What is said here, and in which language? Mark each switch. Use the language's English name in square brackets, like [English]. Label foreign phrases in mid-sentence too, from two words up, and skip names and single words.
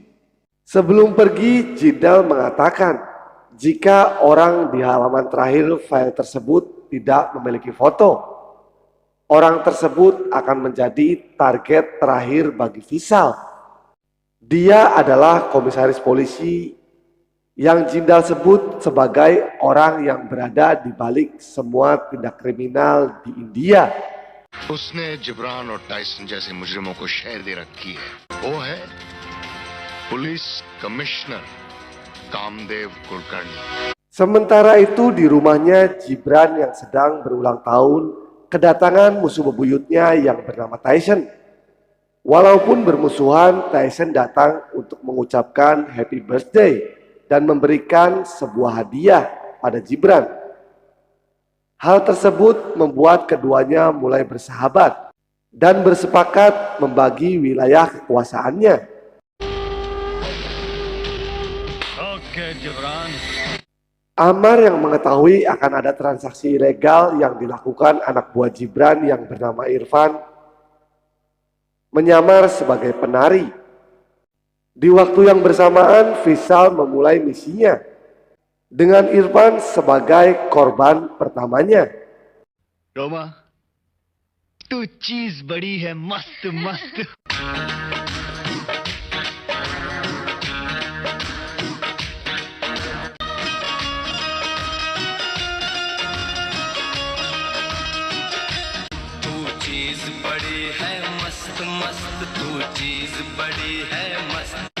[Indonesian] Sebelum pergi, Jindal mengatakan jika orang di halaman terakhir file tersebut tidak memiliki foto, orang tersebut akan menjadi target terakhir bagi Vishal. Dia adalah komisaris polisi yang Jindal sebut sebagai orang yang berada di balik semua tindak kriminal di India. [Hindi] उसने जिब्रान और टाइसन जैसे मुजरिमों को शहर दे रखी है। वो है पुलिस कमिश्नर कामदेव कुलकर्णी। [Indonesian] Sementara itu di rumahnya, Jibran yang sedang berulang tahun kedatangan musuh bebuyutnya yang bernama Tyson. Walaupun bermusuhan, Tyson datang untuk mengucapkan [English] happy birthday [Indonesian] dan memberikan sebuah hadiah pada Jibran. Hal tersebut membuat keduanya mulai bersahabat dan bersepakat membagi wilayah kekuasaannya. [Hindi] ओके जिब्रान [Indonesian] Amar yang mengetahui akan ada transaksi ilegal yang dilakukan anak buah Jibran yang bernama Irfan menyamar sebagai penari. Di waktu yang bersamaan, Vishal memulai misinya dengan Irfan sebagai korban pertamanya. [Hindi] रोमा तू चीज बड़ी है मस्त मस्त तू चीज बड़ी है मस्त मस्त, तू चीज बड़ी है मस्त।